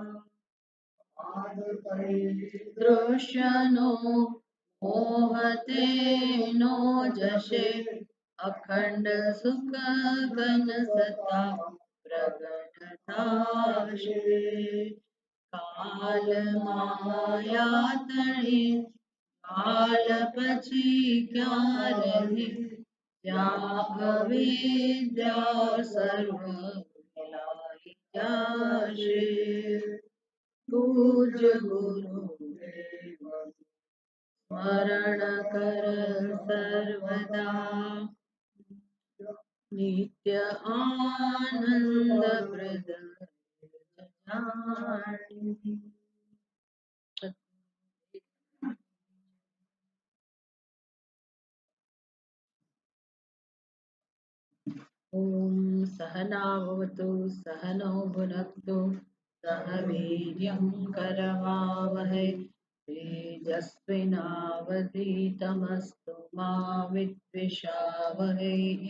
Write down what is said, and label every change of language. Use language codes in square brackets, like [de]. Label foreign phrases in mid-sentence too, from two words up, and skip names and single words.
[gu] દૃશ્યનો મોહતે નો જશે અખંડ સુખ ઘન સતા પ્રગટતાશે કાલ માયા તળી કાલ પછી ક્યાં રહે ત્યાં અવિદ્યા સર્વ મિલાઈ જાશે। પૂજ્ય ગુરુદેવ સ્મરણ કર સર્વદા। નિત્ય આનંદ પ્રદ જાણી। [sa] ॐ सहनावतु सहनौ भुनक्तु सह वीर्यं करवावहै तेजस्विनावधीतमस्तु मा विद्विषावहै।